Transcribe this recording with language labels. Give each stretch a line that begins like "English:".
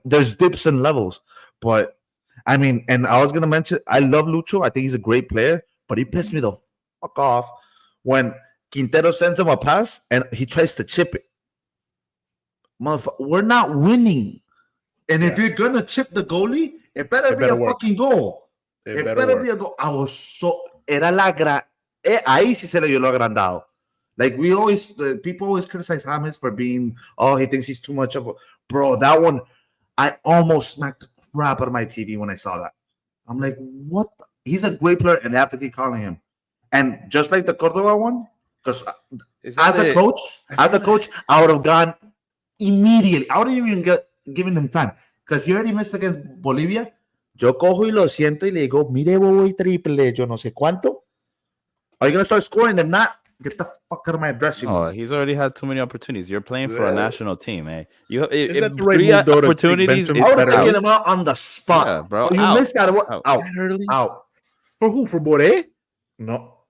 English: There's dips and levels, but I mean, and I was gonna mention I love Lucho. I think he's a great player, but he pissed me the fuck off when Quintero sends him a pass and he tries to chip it. We're not winning. And if you're gonna chip the goalie, it better be a fucking goal. It better be a goal. I was so
Spanish: ahí sí se le dio lo agrandado.
English: Like people always criticize James for being, he thinks he's too much of a bro. That one, I almost smacked the crap out of my TV when I saw that. I'm like, what? He's a great player, and they have to keep calling him. And just like the Cordova one, because as a coach, I would have gone immediately. I wouldn't even given them time because he already missed against Bolivia.
Spanish: Yo cojo y lo siento y le digo, mire, voy triple, yo no sé cuánto.
English: Are you gonna start scoring? If not, get the fuck out of my dressing room. Oh, he's already had too many opportunities. You're playing for a national team, eh? Is that the right move, though, to opportunities. bench him? I would have taken him out on the spot. Yeah, bro. Oh, you missed that. Out. For who? For Boré? No.